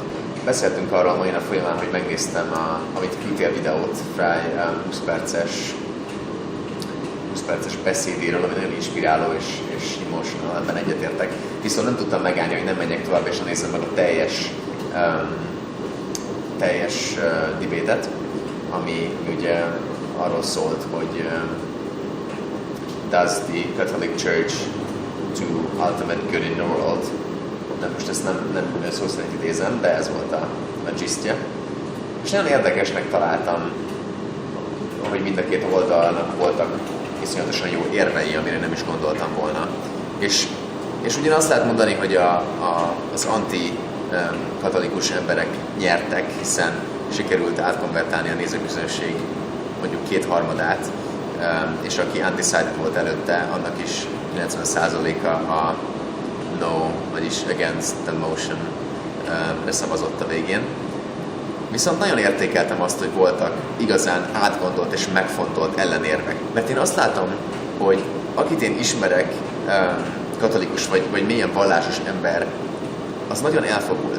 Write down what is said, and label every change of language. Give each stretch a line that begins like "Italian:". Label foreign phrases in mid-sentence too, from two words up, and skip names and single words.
Hungarian: Beszéltünk arról a mai nap folyamán, hogy megnéztem, amit küldtél videót, Fry 20 perces beszédéről, ami nagyon inspiráló és emotional, ebben egyetértek. Viszont nem tudtam megállni, hogy nem menjek tovább, és nézzem meg a teljes debate-et, ami ugye arról szólt, hogy
English: does the Catholic Church do ultimate good in the world?
Hungarian: De most ezt nem szó szerint idézem, de ez volt a gistje. És nagyon érdekesnek találtam, hogy mind a két oldalnak voltak iszonyatosan jó érvei, amire nem is gondoltam volna. És ugyan azt lehet mondani, hogy az anti-katolikus emberek nyertek, hiszen sikerült átkonvertálni a nézőközönség mondjuk 2/3, és aki undecided volt előtte, annak is 90%-a a no, vagyis
English: against the motion
Hungarian: szavazott a végén. Viszont nagyon értékeltem azt, hogy voltak igazán átgondolt és megfontolt ellenérvek. Mert én azt látom, hogy akit én ismerek, katolikus vagy mélyen vallásos ember, az nagyon elfogult.